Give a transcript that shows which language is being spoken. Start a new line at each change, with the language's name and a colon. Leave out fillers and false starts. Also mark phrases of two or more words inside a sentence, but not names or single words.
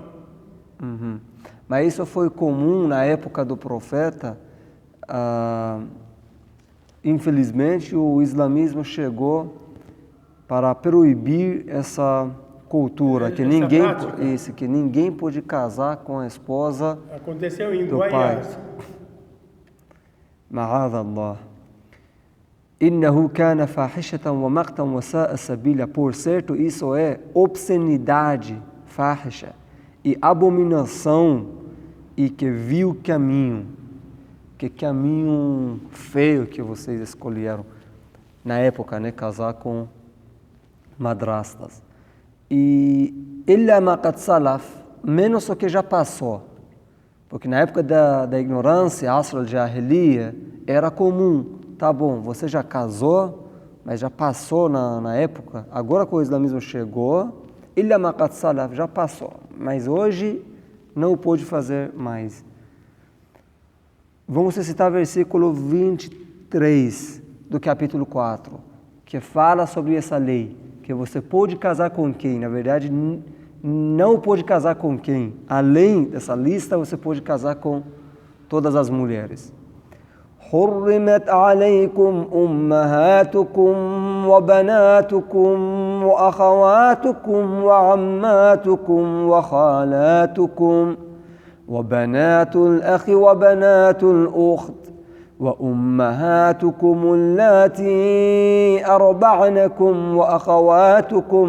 Portuguese: Mas isso foi comum na época do profeta. Infelizmente, o islamismo chegou para proibir essa cultura, que ninguém pode casar com a esposa Aconteceu em do pai. Guaiás.
Arabic: Ma'adallah. إنه كان فاحشة ومقتا وساء سبيلا.
Portuguese: Por certo, isso é obscenidade, fahisha, e abominação, e que vil caminho. Que caminho feio que vocês escolheram na época, né? Casar com madrastas. E
Arabic: إلا ما قد سلف,
Portuguese: menos o que já passou. Porque na época da ignorância,
Arabic: عصر الجاهلية,
Portuguese: era comum. Tá bom, você já casou, mas já passou na época. Agora que o islamismo chegou,
Arabic: إلا ما قد سلف,
Portuguese: já passou. Mas hoje não pode fazer mais. Vamos citar o versículo 23 do capítulo 4, que fala sobre essa lei, que você pode casar com quem? Na verdade, não pode casar com quem? Além dessa lista, você pode casar com todas as mulheres.
Arabic: حرمت عليكم أمهاتكم وبناتكم وأخواتكم وعماتكم وخالاتكم وبنات الأخ وبنات الأخت وأمهاتكم اللاتي أرضعنكم وأخواتكم